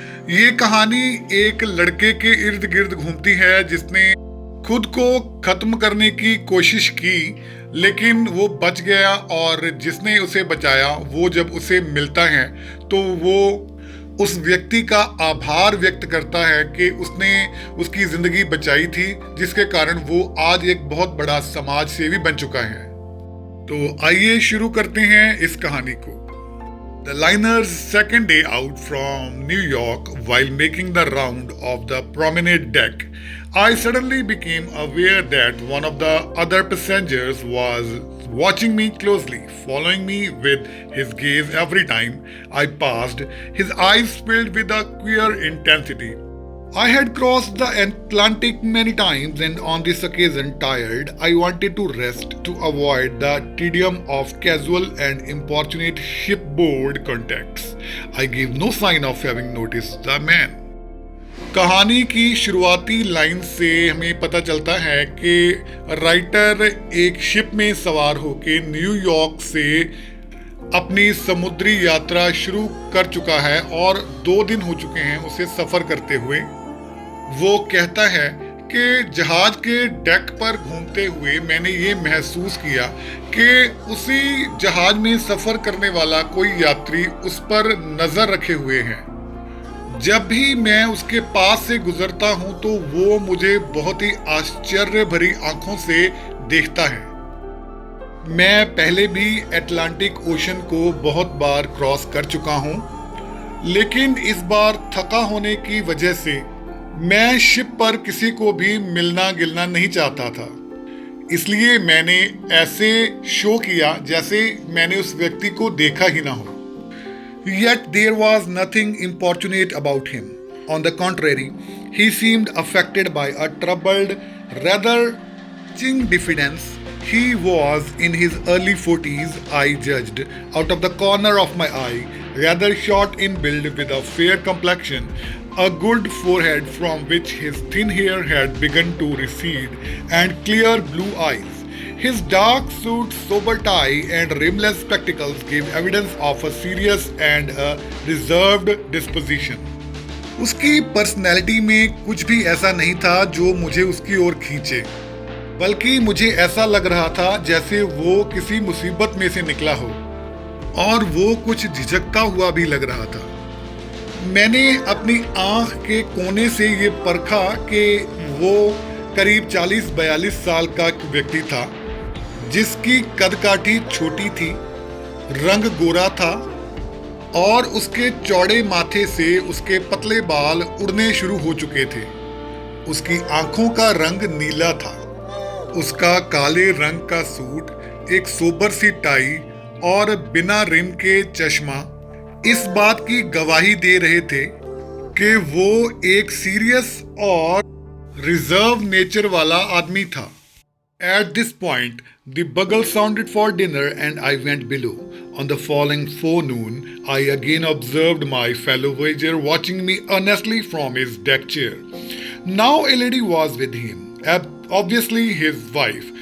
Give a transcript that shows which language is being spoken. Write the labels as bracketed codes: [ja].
[hi] ये कहानी एक लड़के के इर्द गिर्द घूमती है जिसने खुद को खत्म करने की कोशिश की, लेकिन वो बच गया और जिसने उसे बचाया वो जब उसे मिलता है तो वो उस व्यक्ति का आभार व्यक्त करता है कि उसने उसकी जिंदगी बचाई थी, जिसके कारण वो आज एक बहुत बड़ा समाज सेवी बन चुका है। तो आइए शुरू करते हैं इस कहानी को। [en] The liner's second day out from New York, while making the round of the promenade deck, I suddenly became aware that one of the other passengers was watching me closely, following me with his gaze every time I passed, his eyes filled with a queer intensity. I had crossed the Atlantic many times, and on this occasion, tired, I wanted to rest to avoid the tedium of casual and importunate shipboard contacts. I gave no sign of having noticed the man. [hi] कहानी की शुरुआती line से हमें पता चलता है कि writer एक शिप में सवार होकर न्यूयॉर्क से अपनी समुद्री यात्रा शुरू कर चुका है और 2 दिन हो चुके हैं उसे सफर करते हुए। वो कहता है कि जहाज के डेक पर घूमते हुए मैंने ये महसूस किया कि उसी जहाज में सफर करने वाला कोई यात्री उस पर नजर रखे हुए है। जब भी मैं उसके पास से गुजरता हूं तो वो मुझे बहुत ही आश्चर्य भरी आंखों से देखता है। मैं पहले भी अटलांटिक ओशन को बहुत बार क्रॉस कर चुका हूं, लेकिन इस बार थका होने की वजह से मैं शिप पर किसी को भी मिलना गिलना नहीं चाहता था, इसलिए मैंने ऐसे शो किया जैसे मैंने उस व्यक्ति को देखा ही ना हो। [en] Yet there was nothing importunate about him. On the contrary, he seemed affected by a troubled, rather ching diffidence. He was in his early 40s, I judged, out of the corner of my eye, rather short in build with a fair complexion, a good forehead from which his thin hair had begun to recede, and clear blue eyes. His dark suit, sober tie, and rimless spectacles gave evidence of a serious and a reserved disposition. [hi] उसकी personality में कुछ भी ऐसा नहीं था जो मुझे उसकी ओर खींचे, बल्कि मुझे ऐसा लग रहा था जैसे वो किसी मुसीबत में से निकला हो, और वो कुछ झिझकता हुआ भी लग रहा था। मैंने अपनी आंख के कोने से ये परखा कि वो करीब 40-42 साल का व्यक्ति था, जिसकी कदकाठी छोटी थी, रंग गोरा था और उसके चौड़े माथे से उसके पतले बाल उड़ने शुरू हो चुके थे। उसकी आंखों का रंग नीला था। उसका काले रंग का सूट, एक सोबर सी टाई और बिना रिम के चश्मा इस बात की गवाही दे रहे थे कि वो एक सीरियस और रिजर्व नेचर वाला आदमी था। [en] At this point, the bugle sounded for dinner and I went below. On the following forenoon, I again observed my fellow voyager watching me earnestly from his deck chair. Now a lady was with him, obviously his wife.